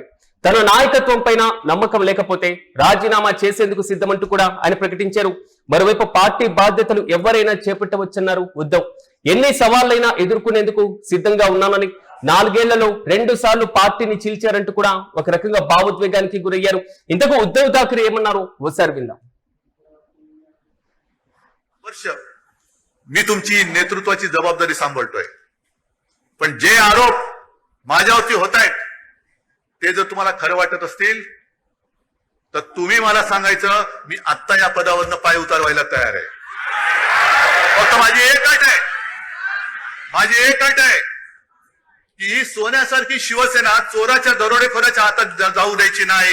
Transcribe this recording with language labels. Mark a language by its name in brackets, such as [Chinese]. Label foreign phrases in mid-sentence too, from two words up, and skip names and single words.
[Telugu] తన నాయకత్వం పైన నమ్మకం లేకపోతే రాజీనామా చేసేందుకు సిద్ధమంటూ కూడా ఆయన ప్రకటించారు. మరోవైపు పార్టీ బాధ్యతలు ఎవరైనా చేపట్టవచ్చన్నారు ఉద్ధవ్. ఎన్ని సవాళ్లైనా ఎదుర్కొనేందుకు సిద్ధంగా ఉన్నానని, 4 ఏళ్లలో 2 సార్లు పార్టీని చీల్చారంటూ కూడా ఒక రకంగా భావోద్వేగానికి గురయ్యారు. ఇంతకు ఉద్ధవ్ ఠాక్రే ఏమన్నారు ఓసారి విందాం. [Marathi] मी तुमची नेतृत्वाची जबाबदारी सांभाळतोय, पण जे आरोप माझ्यावरती होत आहेत ते जर तुम्हाला खरं वाटत असतील तर तुम्ही मला सांगायचं. मी आत्ता या पदावरनं पाय उतारवायला तयार आहे. फक्त माझी एक अट आहे की ही सोन्यासारखी शिवसेना चोराच्या दरोडेखोराच्या हातात जाऊ द्यायची नाही.